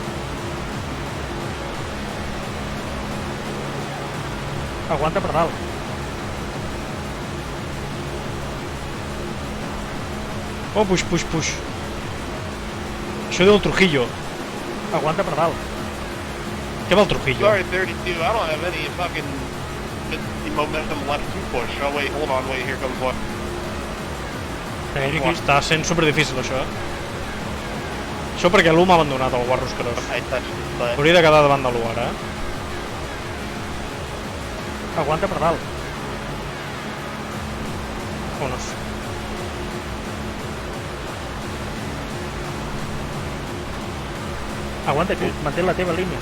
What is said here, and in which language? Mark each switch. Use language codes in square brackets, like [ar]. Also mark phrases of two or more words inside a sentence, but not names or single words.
[ca] Aguanta per dalt. [en] Oh, push. [ca] Això diu el Trujillo. Aguanta per dalt. Què va el Trujillo? [en] Sorry, 32. I don't have any fucking momentum left to push. Oh, wait, hold on, wait, here comes one. [ca] Segueix Oh, aquí. està sent superdifícil, això, Això perquè l'1 m'ha abandonat, el guarro escarós. [en] I touched his butt. [ca] Hauria de quedar davant de l'1 ara, Aguanta per dalt. Vámonos. Aguanta aquí. Mantén la teva línia.